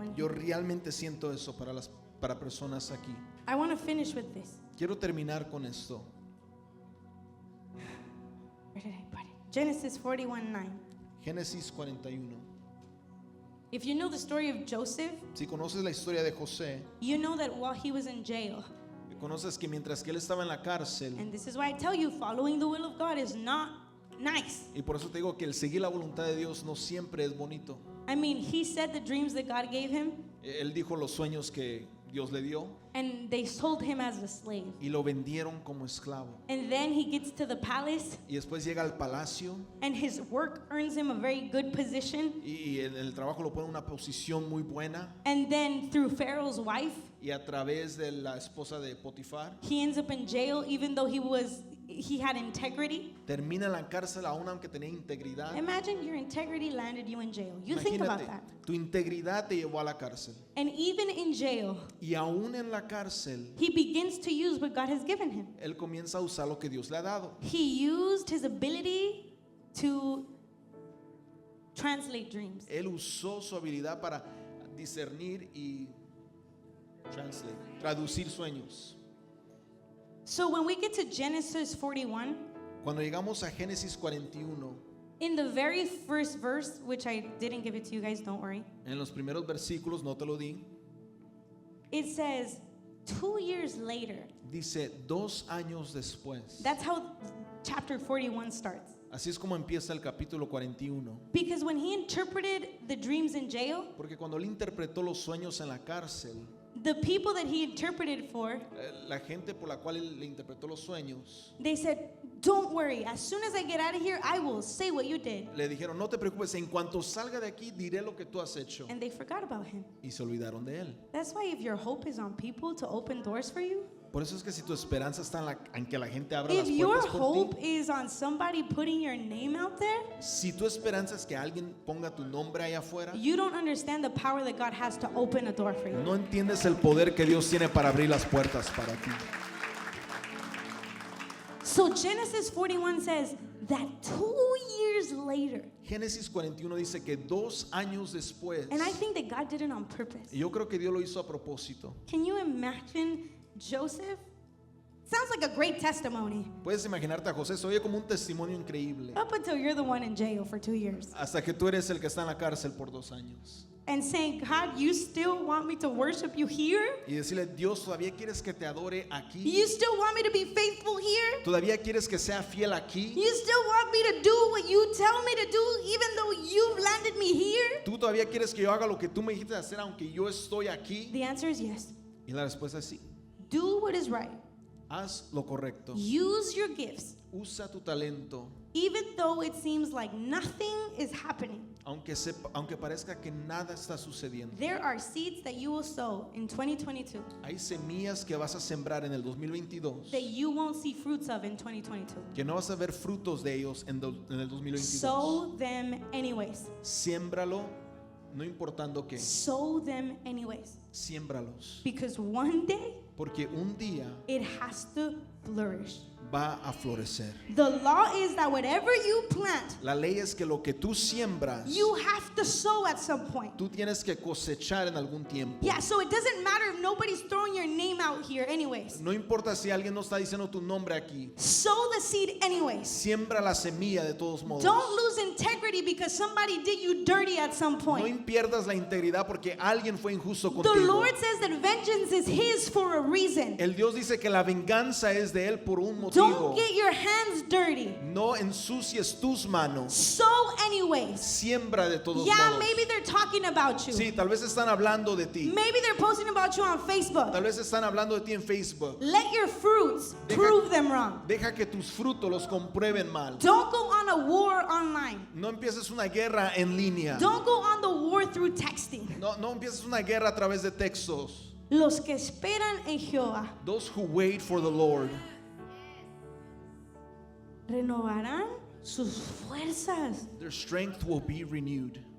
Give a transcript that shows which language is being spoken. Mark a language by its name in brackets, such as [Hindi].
[English] And [Spanish] Yo realmente siento eso para personas aquí. [English] I want to finish with this. [Spanish] Quiero terminar con esto. [English] Where did I put it? Genesis 41:9. [Spanish] Génesis 41. [English] If you know the story of Joseph, [Spanish] Si conoces la historia de José, [English] you know that while he was in jail, [Spanish] conoces que mientras que él estaba en la cárcel, [English] and this is why I tell you, following the will of God is not nice. [Spanish] y por eso te digo que el seguir la voluntad de Dios no siempre es bonito. [English] I mean, he said the dreams that God gave him, [Spanish] Él dijo los sueños que Dios le dio [English] and they sold him as a slave. [Spanish] y lo vendieron como esclavo. [English] And then he gets to the palace, [Spanish] Y después llega al palacio [English] and his work earns him a very good position. [Spanish] y en el trabajo lo pone en una posición muy buena, [English] And then through Pharaoh's wife, [Spanish] y a través de la esposa de Potifar [English] he ends up in jail even though he had integrity. [Spanish] termina en la cárcel aún aunque tenía integridad. [English] Imagine your integrity landed you in jail. You think about that. [Spanish] Tu integridad te llevó a la cárcel [English] And even in jail, [Spanish] y aún en la cárcel [English] he begins to use what God has given him. [Spanish] él comienza a usar lo que Dios le ha dado. [English] He used his ability to translate dreams. [Spanish] Él usó su habilidad para discernir y traducir sueños. [English] So when we get to Genesis 41, [Spanish] Cuando llegamos a Génesis 41, [English] In the very first verse, which I didn't give it to you guys, don't worry. [Spanish] En los primeros versículos, no te lo di, [English] It says 2 years later. [Spanish] dice 2 años después. [English] That's how chapter 41 starts. [Spanish] Así es como empieza el capítulo 41. [English] Because when he interpreted the dreams in jail, [Spanish] Porque cuando él interpretó los sueños en la cárcel, [English] the people that he interpreted for, [Spanish] la gente por la cual él le interpretó los sueños, [English] they said, don't worry, as soon as I get out of here, I will say what you did. [Spanish] le dijeron, no te preocupes, en cuanto salga de aquí diré lo que tú has hecho. [English] And they forgot about him. [Spanish] Y se olvidaron de él. [English] That's why if your hope is on people to open doors for you, [Spanish] Por eso es que si tu esperanza está en que la gente abra las [English] if your [Spanish] puertas por [English] hope [Spanish] ti, [English] is on somebody putting your name out there, [Spanish] si tu esperanza es que alguien ponga tu nombre ahí afuera, [English] you don't understand the power that God has to open a door for you. [Spanish] no entiendes el poder que Dios tiene para abrir las puertas para ti. [English] So Genesis 41 says that 2 years later, [Spanish] Génesis 41 dice que 2 años después, [English] and I think that God did it on purpose. [Spanish] y yo creo que Dios lo hizo a propósito. [English] Can you imagine Joseph? Sounds like a great testimony. [Spanish] Puedes imaginarte a José, se oye como un testimonio increíble. [English] Up until you're the one in jail for 2 years. [Spanish] Hasta que tú eres el que está en la cárcel por 2 años. [English] And saying, God, you still want me to worship you here? [Spanish] Y decirle, Dios, ¿todavía quieres que te adore aquí? [English] You still want me to be faithful here? [Spanish] ¿Todavía quieres que sea fiel aquí? [English] You still want me to do what you tell me to do even though you've landed me here? [Spanish] ¿Tú todavía quieres que yo haga lo que tú me dijiste hacer aunque yo estoy aquí? [English] The answer is yes. [Spanish] Y la respuesta es sí. [English] Do what is right. [Spanish] Haz lo correcto. [English] Use your gifts [Spanish] Usa tu talento. [English] even though it seems like nothing is happening. [Spanish] Aunque parezca que nada está sucediendo. [English] There are seeds that you will sow in 2022 [Spanish] Hay semillas que vas a sembrar en el 2022 [English] that you won't see fruits of in 2022. [Spanish] que no vas a ver frutos de ellos en el 2022. [English] Sow them anyways. [Spanish] Siémbralo, no importando qué. [English] Sow them anyways. [Spanish] Siémbralos. [English] Because one day [Spanish] Porque un día [English] it has to flourish. [Spanish] va a florecer. [English] The law is that whatever you plant, [Spanish] La ley es que lo que tú siembras, [English] you have to sow at some point. [Spanish] tú tienes que cosechar en algún tiempo. [English] Yeah, so it doesn't matter if nobody's throwing your name out here anyways. [Spanish] No importa si alguien no está diciendo tu nombre aquí. [English] Sow the seed anyways. [Spanish] Siembra la semilla de todos modos. [English] Don't lose integrity because somebody did you dirty at some [Spanish] No [English] point. [Spanish] pierdas la integridad porque alguien fue injusto [English] The [Spanish] contigo. [English] Lord says that vengeance is his for a reason. [Spanish] El Dios dice que la venganza es de él por un motivo. [English] Don't get your hands dirty. [Spanish] No ensucies tus manos. [English] Sow anyways. [Spanish] Siembra de todos [English] Yeah, [Spanish] modos. [English] maybe they're talking about you. [Spanish] Sí, tal vez están hablando de ti. [English] Maybe they're posting about you on Facebook. [Spanish] Tal vez están hablando de ti en Facebook. [English] Let your fruits prove them wrong. [Spanish] Deja que tus frutos los comprueben mal. [English] Don't go on a war online. [Spanish] No empieces una guerra en línea. [English] Don't go on the war through texting. [Spanish] No empieces una guerra a través de textos. Los que esperan en Jehová [English] Those who wait for the Lord [Spanish] renovarán sus fuerzas. [English] their strength will be renewed.